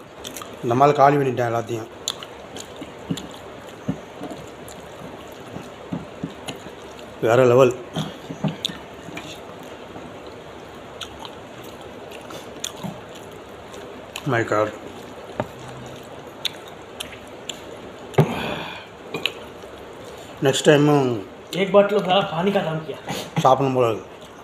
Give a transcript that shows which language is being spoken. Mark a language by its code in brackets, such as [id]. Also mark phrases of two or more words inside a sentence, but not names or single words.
[ta] இந்த மாதிரி காலி பண்ணிட்டேன் எல்லாத்தையும். வேறு லெவல். [en] my God. next time [hi] एक बॉटल पानी का काम किया सापन बोला